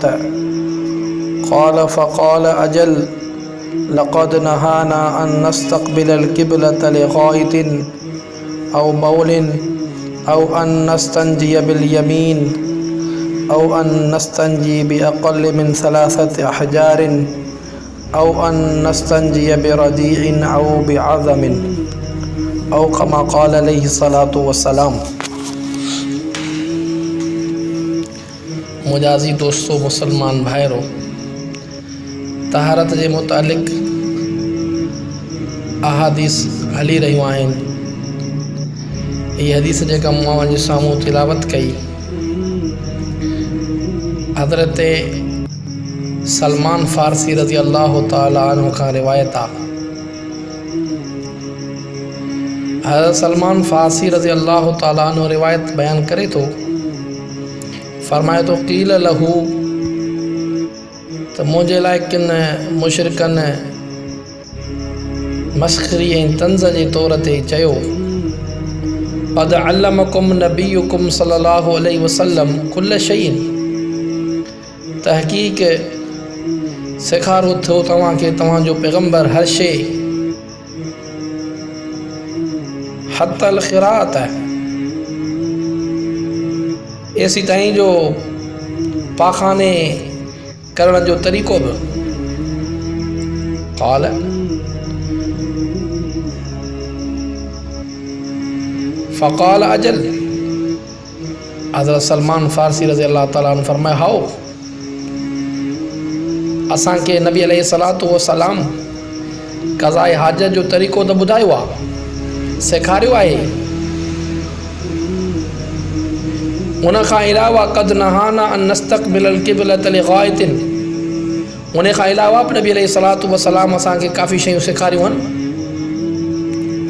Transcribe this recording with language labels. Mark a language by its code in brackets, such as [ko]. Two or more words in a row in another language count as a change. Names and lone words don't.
[ar] قال فقال أجل لقد نهانا أن نستقبل القبلة لغائط أو بول أو أن نستنجي باليمين أو أن نستنجي بأقل من ثلاثة أحجار أو أن نستنجي برجيع أو بعظم أو كما قال عليه الصلاة والسلام. [sd] मुजाज़ी दोस्तों, मुसलमान भाइरों, तहारत जे मुतालिक़ अहादीस हली रहियूं आहिनि। ये हदीस जेका मूं अवां जे साम्हूं तिलावत कई हज़रत सलमान फ़ारसी [ar] رضي الله تعالى عنه [sd] खां रिवायत आहे। हज़रत सलमान फ़ारसी [ar] رضي الله تعالى عنه [sd] रिवायत बयान करे थो, फ़रमाए थो [ar] قيل له [sd] त मुंहिंजे लाइ किन मुशरिकनि मस्ख़री ऐं तंज़ जे तौर ते चयो, [ar] قد علمكم نبيكم صلى الله عليه وسلم كل شيء, [sd] तहक़ीक़ सेखारो थियो तव्हांखे तव्हांजो पैगम्बर हर शइ, [ar] حتى الخراءة, [sd] एसी ताईं जो पाखाने करण जो तरीक़ो बि। [ar] قال فقال أجل, [sd] हज़रत सलमान फ़ारसी [ar] رضي الله تعالى عنه [sd] फ़रमाए, हाओ असांखे नबी [ar] عليه الصلاة والسلام [sd] क़ज़ाए हाजत जो तरीक़ो त ॿुधायो आहे, सेखारियो आहे। उन खां अलावा [ar] قد نهانا أن نستقبل القبلة لغائط, [sd] उन खां अलावा बि नबी [ar] عليه الصلاة والسلام [sd] असांखे काफ़ी शयूं सेखारियूं आहिनि।